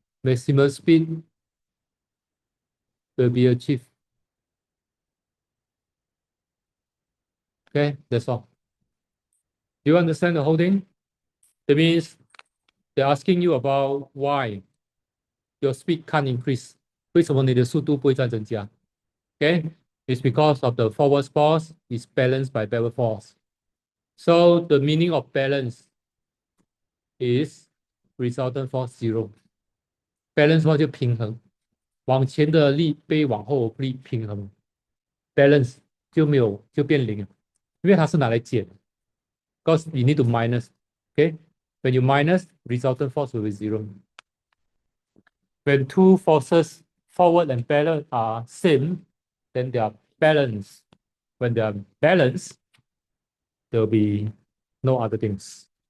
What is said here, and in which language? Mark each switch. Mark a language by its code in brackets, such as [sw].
[en] Maximum speed will be achieved. Okay, that's all. Do you understand the whole thing? That means they're asking you about why your speed can't increase. [zh] 为什么你的速度不会再增加？ [en] Okay, it's because of the forward force is balanced by backward force. So the meaning of balance is resultant force zero. [zh] Balance force 就平衡，往前的力被往后力平衡，balance 就变零了，因为它是拿来减， [en] because you need to minus. Okay, when you minus, resultant force will be zero. When two forces forward and backward are same, then they are balanced. When they are balanced, there will be no other things.